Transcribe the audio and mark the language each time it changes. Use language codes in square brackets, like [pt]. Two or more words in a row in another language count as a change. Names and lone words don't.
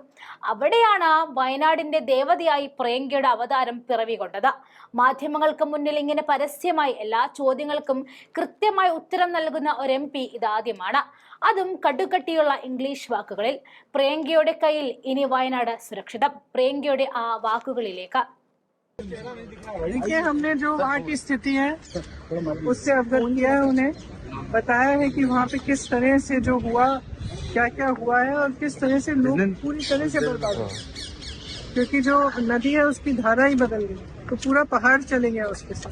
[ml] അവിടെയാണ് വയനാടിന്റെ ദേവതയായി പ്രിയങ്കയുടെ അവതാരം പിറവികൊണ്ടത്. മാധ്യമങ്ങൾക്ക് മുന്നിൽ ഇങ്ങനെ പരസ്യമായി എല്ലാ ചോദ്യങ്ങൾക്കും കൃത്യമായി ഉത്തരം നൽകുന്ന ഒരു MP ഇതാദ്യമാണ്. അതും കടുകട്ടിയുള്ള ഇംഗ്ലീഷ് വാക്കുകളിൽ. പ്രിയങ്കയുടെ കയ്യിൽ ഇനി വയനാട് സുരക്ഷിതം. പ്രിയങ്കയുടെ ആ വാക്കുകളിലേക്ക്. [hi] देखिए, हमने जो वहाँ की स्थिति है उससे अवगत किया है, उन्हें बताया है कि वहाँ पे किस तरह से जो हुआ, क्या क्या हुआ है और किस तरह से लोग पूरी तरह से बर्बाद हुए, क्योंकि जो नदी है उसकी धारा ही बदल गई, तो पूरा पहाड़ चले गया उसके साथ।